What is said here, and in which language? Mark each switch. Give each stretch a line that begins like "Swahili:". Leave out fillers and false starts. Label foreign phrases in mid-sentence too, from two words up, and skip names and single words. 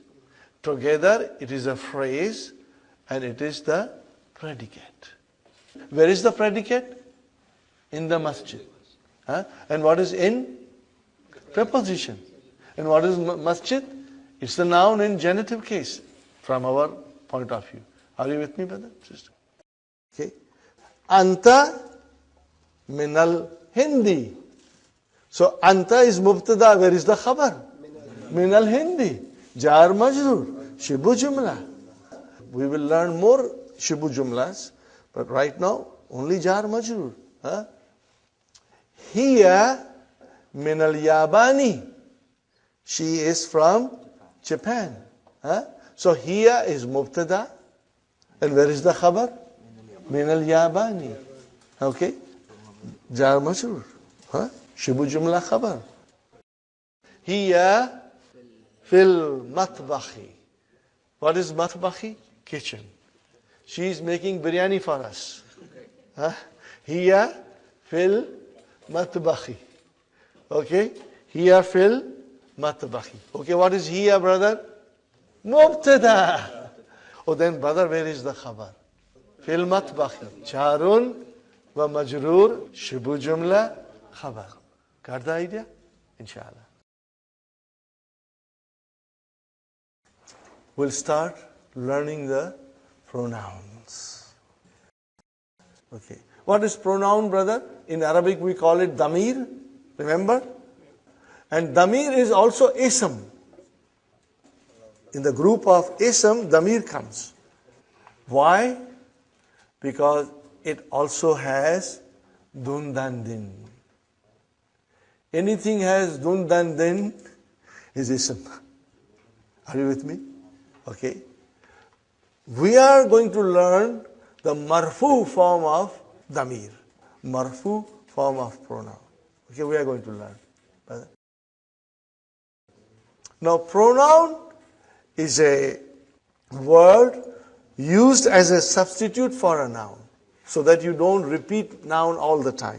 English: Together it is a phrase and it is the predicate. Where is the predicate? In the masjid. And what is in? Preposition. And what is masjid? It's the noun in genitive case from our point of view. Are you with me, brother, sister?
Arabic: Okay. أنت من الهندي.
English: So anta is mubtada. Where is the khabar?
Arabic: من الهندي. جار مجرور. شبه جملة.
English: We will learn more
Arabic: شبه جملة,
English: but right now only
Arabic: جار مجرور. هي من الياباني.
English: She is from Japan. So hiya is mubtada. And where is the khabar?
Arabic: من الياباني. Okay? جار مجرور. شبه جملة خبر. هي في المطبخ.
English: What is matbakhi? Kitchen. She is making biryani for us.
Arabic: هي في المطبخ. Okay? هي في المطبخ.
English: Okay, what is hiya, brother? Mubtada. Oh, then, brother, where is the khabar?
Arabic: في المطبخ. جار ومجرور شبه جملة خبر.
English: Got the idea? Inshallah. we'll start learning the pronouns. Okay. What is pronoun, brother? In Arabic we call it damir. Remember? And damir is also ism. In the group of ism, damir comes. Why? Because it also has dun dan din. Anything has dun dan din is ism. Are you with me? Okay. We are going to learn the marfu form of damir. Marfu form of pronoun. Okay, we are going to learn. Now, pronoun is a word used as a substitute for a noun, so that you don't repeat noun all the time.